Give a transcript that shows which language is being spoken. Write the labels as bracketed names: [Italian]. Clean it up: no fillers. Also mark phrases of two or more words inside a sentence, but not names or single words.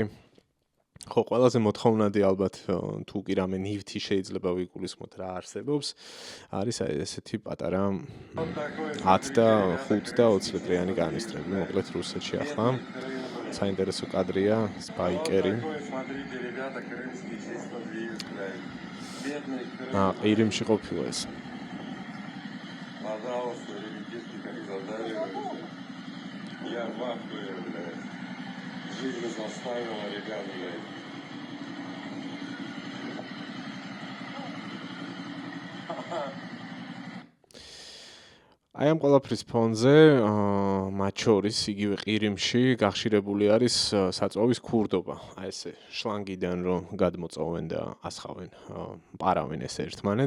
[Georgian] ხო, ყველაზე მოთხოვნადი ალბათ თუ კი რამე ნივთი შეიძლება ვიგულისხმოთ რა არსებობს, არის აი ესეთი პატარა 10 და 5 და 20 ლიტრიანი კანისტრები. მოკლედ რუსეთში ახლა საინტერესო კადრია, სპაიკერი. ყირიმში ყოფილა ეს. [Russian] Я в ахуе, блядь. Жизнь заставила, ребят, блядь. [Georgian] აი ამ ყველაფრის ფონზე მათ შორის იგივე ყირიმში გახშირებული არის საწვავის ქურდობა. აი ესე შლანგიდან რომ გადმოწოვენ და ასხავენ, პარავენ ეს ერთმანეთს.